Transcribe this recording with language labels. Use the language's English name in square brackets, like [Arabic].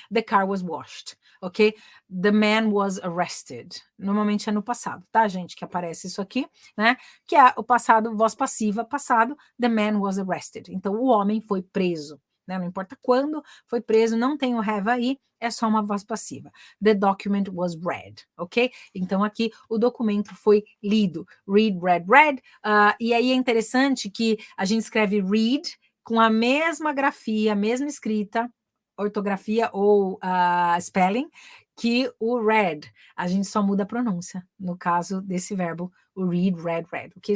[English] The car was washed, ok? The man was arrested. [Portuguese] Normalmente é no passado, tá, gente? Que aparece isso aqui, né? Que é o passado, voz passiva, passado. [English] The man was arrested. [Portuguese] Então, o homem foi preso. Né? Não importa quando foi preso, não tem o have aí, é só uma voz passiva. [English] The document was read, ok? [Portuguese] Então, aqui o documento foi lido. Read, read, read. E aí é interessante que a gente escreve read com a mesma grafia, a mesma escrita, ortografia ou spelling, que o read. A gente só muda a pronúncia, no caso desse verbo, o read, read, ok?